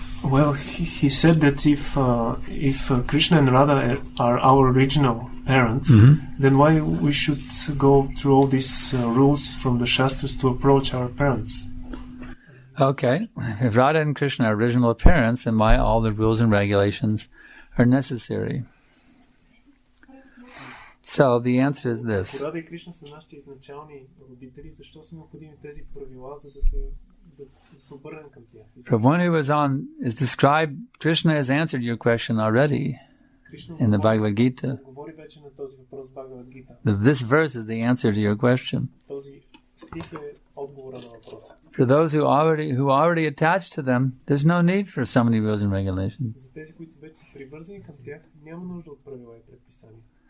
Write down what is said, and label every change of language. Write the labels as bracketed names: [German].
[English] Well, he said that if Krishna and Radha are our original parents, then why we should go through all these rules from the Shastras to approach our parents? Okay. If Radha and Krishna are original appearance, then why all the rules and regulations are necessary? So the answer is this. [Bulgarian] Ако Рада и Кришна са нашите изначални родители, защо са необходими тези правила, за да се обърнем към тях? [English] For one who is described, Krishna has answered your question already in the Bhagavad Gita. [Bulgarian] Говори вече на този въпрос в Бхагавад Гита. [English] This verse is the answer to your question. [Bulgarian] Този стих е отговора на въпроса. [English] For those who already attached to them, there's no need for so many rules and regulations. [Bulgarian] За тези, които вече са привързани към тях, няма нужда от правила и предписания.